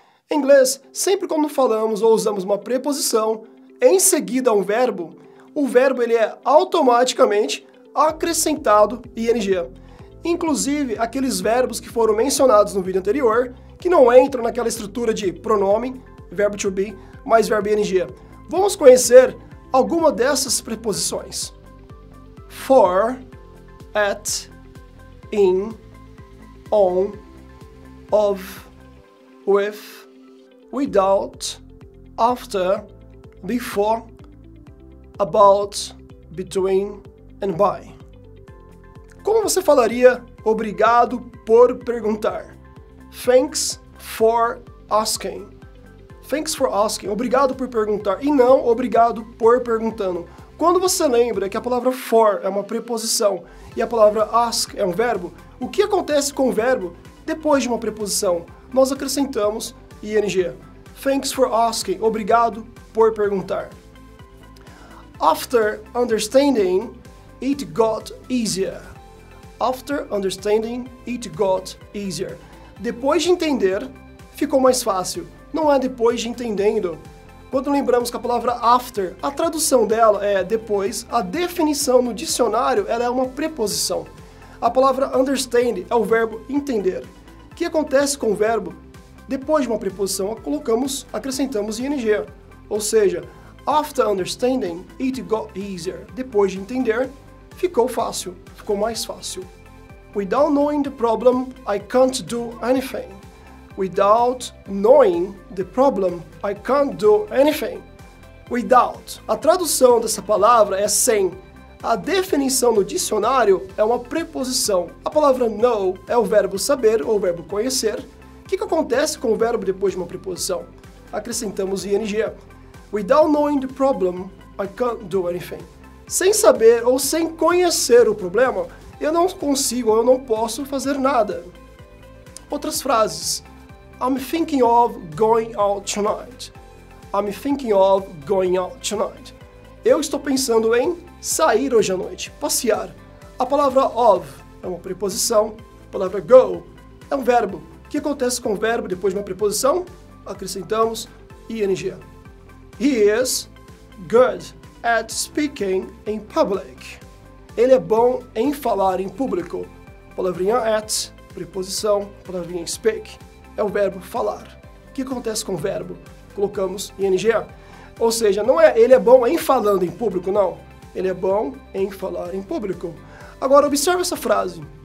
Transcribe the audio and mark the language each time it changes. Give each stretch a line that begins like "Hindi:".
Portuguese: Em inglês, sempre quando falamos ou usamos uma preposição em seguida a um verbo, o verbo ele é automaticamente acrescentado ing. Inclusive, aqueles verbos que foram mencionados no vídeo anterior, que não entram naquela estrutura de pronome, verbo to be, mais verbo ing. Vamos conhecer alguma dessas preposições.
English: For, at, in, on, of, with, without, after, before, about, between and by.
Portuguese: Como você falaria obrigado por perguntar?
English: Thanks for asking. Thanks for asking.
Portuguese: Obrigado por perguntar. E não obrigado por perguntando. Quando você lembra que a palavra for é uma preposição e a palavra ask é um verbo, o que acontece com o verbo depois de uma preposição? Nós acrescentamos ing.
English: Thanks for asking.
Portuguese: Obrigado por perguntar.
English: After understanding, it got easier. After understanding, it got easier.
Portuguese: Depois de entender, ficou mais fácil. Não é depois de entendendo. Quando lembramos que a palavra after, a tradução dela é depois, a definição no dicionário ela é uma preposição. A palavra understand é o verbo entender. O que acontece com o verbo? Depois de uma preposição, acrescentamos ing. Ou seja,
English: after understanding, it got easier.
Portuguese: Depois de entender, ficou fácil, ficou mais fácil.
English: Without knowing the problem, I can't do anything. Without knowing the problem, I can't do anything. Without.
Portuguese: A tradução dessa palavra é sem. A definição no dicionário é uma preposição. A palavra know é o verbo saber ou o verbo conhecer. O que acontece com o verbo depois de uma preposição? Acrescentamos ing.
English: Without knowing the problem, I can't do anything.
Portuguese: Sem saber ou sem conhecer o problema, eu não consigo ou eu não posso fazer nada. Outras frases.
English: I'm thinking of going out tonight. I'm thinking of going out tonight.
Portuguese: Eu estou pensando em sair hoje à noite, passear. A palavra of é uma preposição, a palavra go é um verbo. O que acontece com o verbo depois de uma preposição? Acrescentamos ing.
English: He is good at speaking in public.
Portuguese: Ele é bom em falar em público. Palavrinha at, preposição, palavrinha speak, é o verbo falar. O que acontece com o verbo? Colocamos ing. Ou seja, não é ele é bom em falando em público, não. Ele é bom em falar em público. Agora, observe essa frase.